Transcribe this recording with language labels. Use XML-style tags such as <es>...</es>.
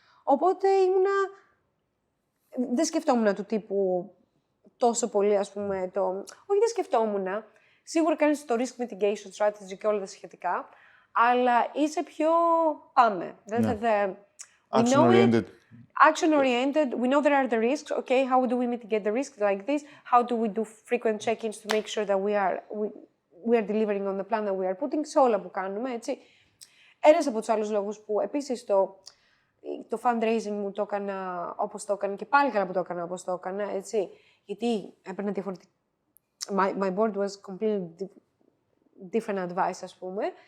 <el>Οπότε δεν σκεφτόμουν του τύπου τόσο πολύ, ας πούμε, όχι, δεν σκεφτόμουν. Σίγουρα κάνεις το risk mitigation strategy και όλα τα σχετικά, αλλά είσαι πιο πάμε.</el> <en>Action-oriented. Action-oriented. We know there are the risks. Okay, how do we mitigate the risks like this? How do we do frequent check-ins to make sure that we are delivering on the plan that we are putting?</en> <el>Σε όλα που κάνουμε, έτσι. Ένας από τους άλλους λόγους που επίσης το fundraising μου το έκανα όπως το έκανα και πάλι καλά που το έκανα όπως το έκανα, έτσι. Γιατί έπαιρνα διαφορετικά.</el> <en>My board was completely different advice,</en> <el>ας πούμε.</el>